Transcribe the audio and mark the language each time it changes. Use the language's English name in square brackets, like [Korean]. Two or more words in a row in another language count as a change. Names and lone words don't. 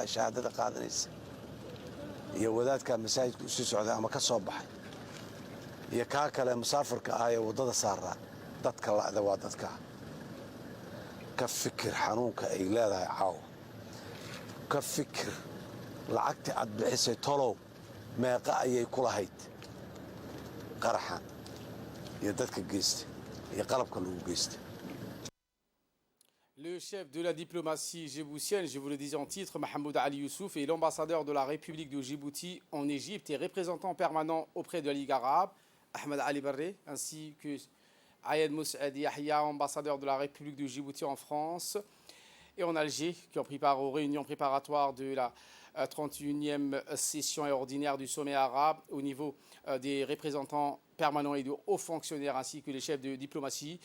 [Somali] shahaadada qaadanaysa iyo wadaadka masaajidka u sii socday ama ka soo baxay iyo kaa kale musaafirka ah ee waddada saaraa dadka la'da waa dadka ka fikir xanuunka ay leedahay caawa ka fikir lacagtii aad bixisay tolow meeqa ayay ku lahayd qaraxan iyo dadka geystay iyo qalabka lagu geystay. [French] Le chef de la diplomatie djiboutienne, je vous le disais en titre, Mahmoud Ali Youssouf, est l'ambassadeur de la République de Djibouti en Égypte et représentant permanent auprès de la Ligue arabe, Ahmed Ali Barré, ainsi que Ayed Moussaed Yahya, ambassadeur de la République de Djibouti en France et en Alger, qui ont pris part aux réunions préparatoires de la 31e session et ordinaire du sommet arabe au niveau des représentants permanents et de hauts fonctionnaires ainsi que les chefs de diplomatie.